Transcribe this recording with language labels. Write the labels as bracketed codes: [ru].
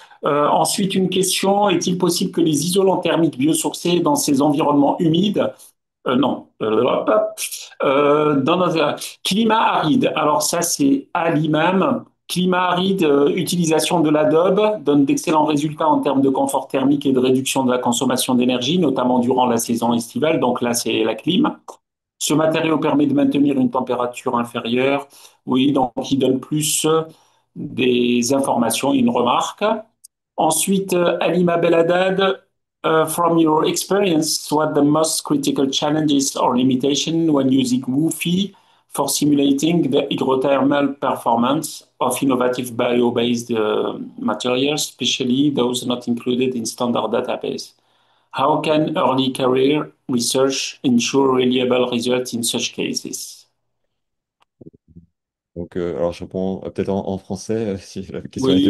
[fr] Ensuite, une question, est-il possible que les isolants thermiques biosourcés dans ces environnements humides, non, dans notre climat aride, alors ça c'est à l'imam, climat aride, utilisation de l'adobe donne d'excellents résultats en termes de confort thermique et de réduction de la consommation d'énergie, notamment durant la saison estivale, donc là c'est la clim. Ce matériau permet de maintenir une température inférieure. Oui, donc il donne plus des informations, une remarque. Ensuite, [en] Alima Beladad, from your experience, what the most critical challenges or limitation when using Wi-Fi for simulating the hydrothermal performance of innovative bio-based materials, especially those not included in standard database? How can early career research ensure reliable results in such cases? [fr] Donc, alors je réponds peut-être en français, si la question a été